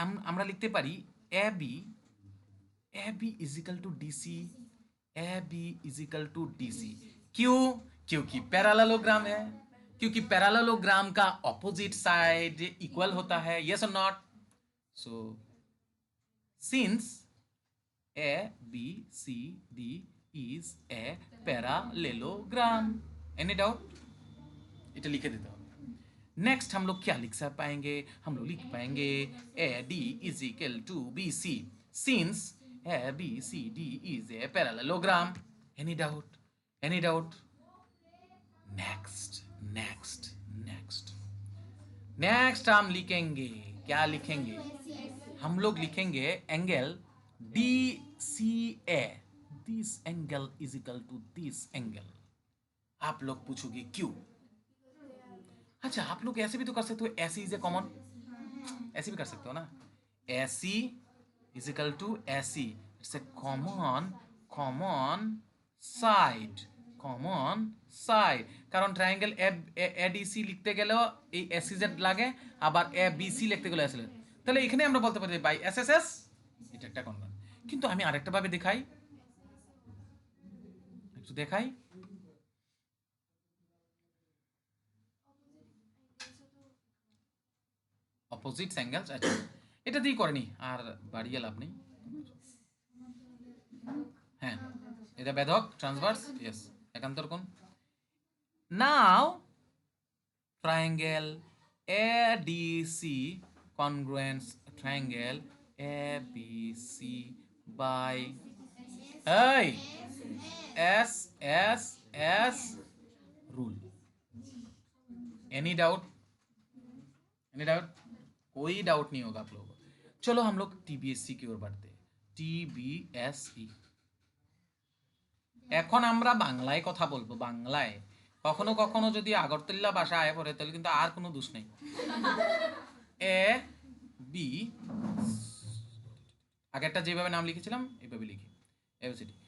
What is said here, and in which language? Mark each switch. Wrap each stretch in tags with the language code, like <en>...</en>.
<bn>আমরা লিখতে পারি</bn> <en>AB is equal to DC, AB is equal to DC।</en> <hi>क्यों? क्योंकि पैरेललोग्राम है, क्योंकि पैरेललोग्राम का ऑपोजिट साइड इक्वल होता है। यस और not?</hi> <en>So since ABCD is a parallelogram. Any doubt?</en> <hi>इसे लिखे देते हो। नेक्स्ट हम लोग क्या लिख पाएंगे? हम लोग लिख पाएंगे</hi> <en>AD is equal to BC since ABCD is a parallelogram। Any doubt? Any doubt? Next, next, next, next</en> <hi>हम लिखेंगे, क्या लिखेंगे? हम लोग लिखेंगे angle DCA।</hi> <en>This angle is equal to this angle.</en> <hi>आप लोग पूछोगे क्यों? अच्छा, आप लोग ऐसे भी तो कर सकते हो, ऐसी इज ए कॉमन, ऐसे भी कर सकते हो ना।</hi> <en>AC is equal to AC, it's a common, common side, common side.</en> <bn>কারণ ট্রায়াঙ্গেল এডিসি লিখতে গেলেও এই এসিজেড লাগে, আবার এ বিসি লিখতে গেলে এসএল। তাহলে এখানে আমরা বলতে পারি বাই এসএসএস, এটা একটা কনভার্ট। কিন্তু আমি আরেকটা ভাবে দেখাই, একটু দেখাই। অপোজিট অ্যাঙ্গেলস, আচ্ছা এটা দিয়ে করেনি, আর বাড়িয়ে লাভ নেই। হ্যাঁ, এটা বেধক ট্রান্সভার্স, ইয়েস, একান্তর কোণ। নাও triangle ADC congruence triangle ABC by এই S S S rule. Any doubt?</bn> <en>Any doubt?</en> <hi>कोई डाउट नहीं होगा आप लोगों को। चलो हम लोग टीबीएससी की ओर बढ़ते हैं।</hi> <bn>टीबीएसई, এখন আমরা বাংলায় কথা বলবো, বাংলায়। কখনো কখনো যদি আগরতলা ভাষা আয় পড়ে তাহলে কিন্তু আর কোনো দোষ নেই। এ বি, আগেরটা যেভাবে নাম লিখেছিলাম এইভাবে লিখি, এবিসিডি।</bn>